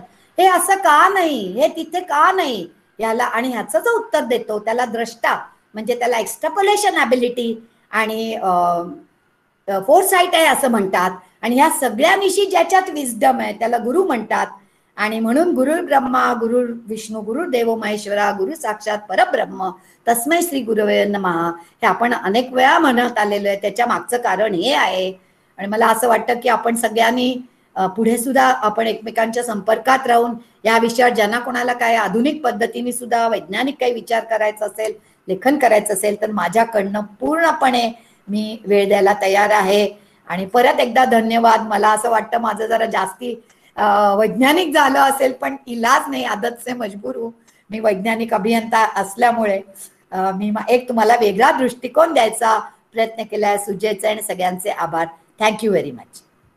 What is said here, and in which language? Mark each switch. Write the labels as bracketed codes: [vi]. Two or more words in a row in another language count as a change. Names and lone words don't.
[mr] हे असं का नाही, हे तिथे का नाही याला, आणि ह्याचं जो उत्तर देतो त्याला द्रष्टा म्हणजे त्याला [en] extrapolation ability [mr] आणि फोरसाईट आहे असं म्हणतात. आणि ह्या सगळ्यांविषयी ज्याच्यात विजडम आहे त्याला गुरु म्हणतात. आणि म्हणून [sa] गुरु ब्रह्मा, गुरु विष्णू, गुरु देवो महेश्वरा, गुरु साक्षात परब्रह्म, तस्मै श्री गुरवे नमः [mr] हे आपण अनेक वेळा म्हणत आलेलो आहे. त्याच्या मागचं कारण हे आहे. आणि मला असं वाटतं की आपण सगळ्यांनी पुढे सुद्धा आपण एकमेकांच्या संपर्कात राहून या विषयावर ज्यांना कोणाला काय आधुनिक पद्धतीने सुद्धा वैज्ञानिक काही विचार करायचा असेल, लेखन करायचं असेल, तर माझ्याकडनं पूर्णपणे मी वेळ द्यायला तयार आहे. आणि परत एकदा धन्यवाद. मला असं वाटतं माझं जरा जास्ती वैज्ञानिक झालं असेल, पण इलाज नाही, [hi] आदत से मजबूर हूं. [mr] मी वैज्ञानिक अभियंता असल्यामुळे मी एक तुम्हाला वेगळा दृष्टिकोन द्यायचा प्रयत्न केलाय. सुजयचे आणि सगळ्यांचे आभार. [en] thank you very much.